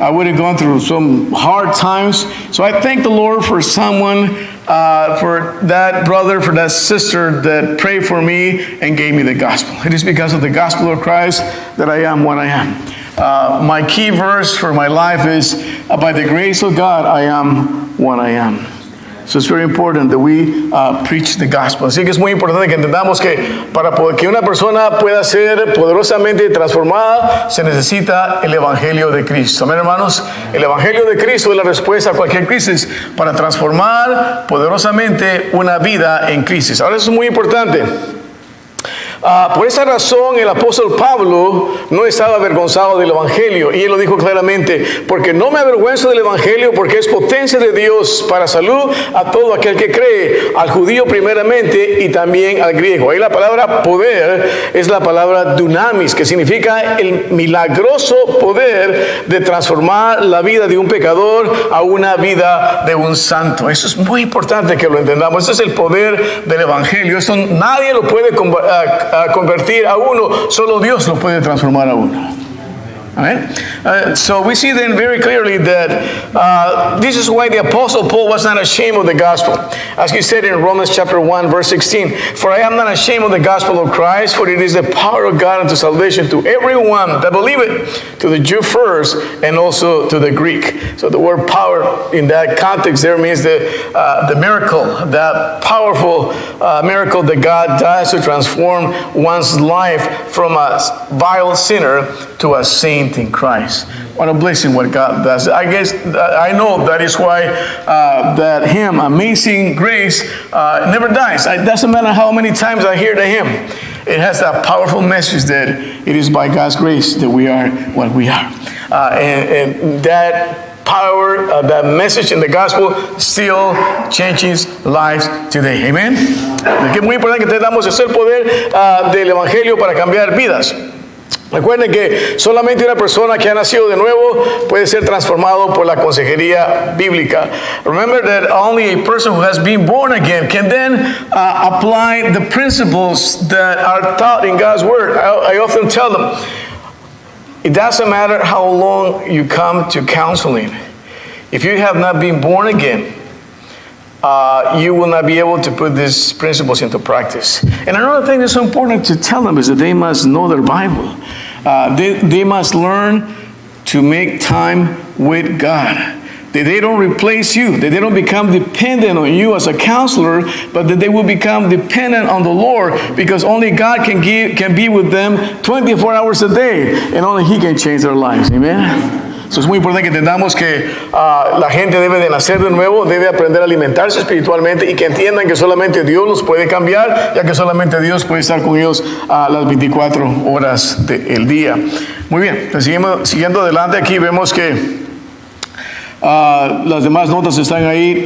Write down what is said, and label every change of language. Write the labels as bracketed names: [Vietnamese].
[English] I would have gone through some hard times. So I thank the Lord for someone, for that brother, for that sister that prayed for me and gave me the gospel. It is because of the gospel of Christ that I am what I am. My key verse for my life is, by the grace of God, I am what I am. So it's very important that we preach the gospel. [Spanish] Así que es muy importante que entendamos que para que una persona pueda ser poderosamente transformada, se necesita el Evangelio de Cristo. Amén, hermanos. El Evangelio de Cristo es la respuesta a cualquier crisis para transformar poderosamente una vida en crisis. Ahora eso es muy importante. Por esa razón el apóstol Pablo no estaba avergonzado del Evangelio, y él lo dijo claramente: porque no me avergüenzo del Evangelio, porque es potencia de Dios para salud a todo aquel que cree, al judío primeramente y también al griego. Ahí la palabra poder es la palabra dunamis, que significa el milagroso poder de transformar la vida de un pecador a una vida de un santo. Eso es muy importante que lo entendamos. Ese es el poder del Evangelio. Eso nadie lo puede convertir a uno, solo Dios lo puede transformar a uno. [English] Amen. So we see then very clearly that this is why the Apostle Paul was not ashamed of the gospel. As he said in Romans chapter 1, verse 16, "For I am not ashamed of the gospel of Christ, for it is the power of God unto salvation to everyone that believeth, to the Jew first, and also to the Greek." So the word power in that context there means the miracle, that powerful miracle that God does to transform one's life from a vile sinner to a saint in Christ. What a blessing what God does. I guess, I know that is why that hymn, Amazing Grace, never dies. It doesn't matter how many times I hear the hymn. It has that powerful message that it is by God's grace that we are what we are. And that power, that message in the gospel still changes lives today. Amen. [Spanish] Es muy importante que tengamos ese poder del evangelio para cambiar vidas. Recuerden que solamente una persona que ha nacido de nuevo puede ser transformado por la consejería bíblica. [English] Remember that only a person who has been born again can then apply the principles that are taught in God's Word. I often tell them, it doesn't matter how long you come to counseling. If you have not been born again, you will not be able to put these principles into practice. And another thing that's so important to tell them is that they must know their Bible. They must learn to make time with God. That they don't replace you, that they don't become dependent on you as a counselor, but that they will become dependent on the Lord, because only God can be with them 24 hours a day, and only He can change their lives. Amen. [Spanish] So es muy importante que entendamos que la gente debe de nacer de nuevo, debe aprender a alimentarse espiritualmente, y que entiendan que solamente Dios los puede cambiar, ya que solamente Dios puede estar con ellos las 24 horas del día. Muy bien, pues siguiendo adelante aquí vemos que las demás notas están ahí.